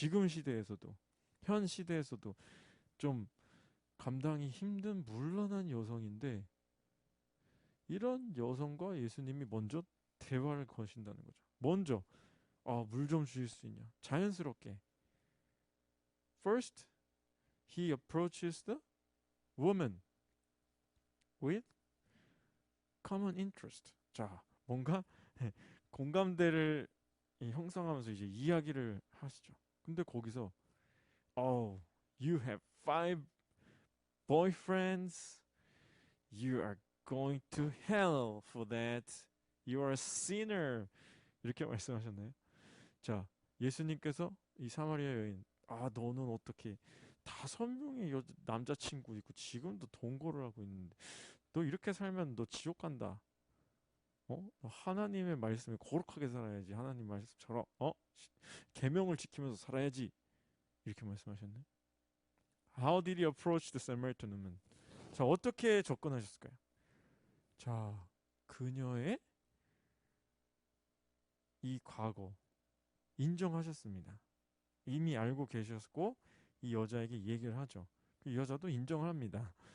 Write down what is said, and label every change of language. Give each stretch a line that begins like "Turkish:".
Korean: 지금 시대에서도, 현 시대에서도 좀 감당이 힘든 물란한 여성인데, 이런 여성과 예수님이 먼저 대화를 거신다는 거죠. 먼저 물 좀 주실 수 있냐, 자연스럽게.
English: First, he approaches the woman with common interest.
Korean: 자, 뭔가 공감대를 형성하면서 이제 이야기를 하시죠. 근데 거기서
English: you have 5 boyfriends. You are going to hell for that. You are a sinner.
Korean: 이렇게 말씀하셨나요? 자, 예수님께서 이 사마리아 여인, 너는 어떻게 5명의 남자친구 있고 지금도 동거를 하고 있는데 너 이렇게 살면 너 지옥 간다. 너 하나님의 말씀에 거룩하게 살아야지. 하나님 말씀처럼 계명을 지키면서 살아야지. 이렇게 말씀하셨네.
English: How did he approach the Samaritan woman?
Korean: 자, 어떻게 접근하셨을까요? 자, 그녀의 이 과거 인정하셨습니다. 이미 알고 계셨고 이 여자에게 얘기를 하죠. 그 여자도 인정을 합니다.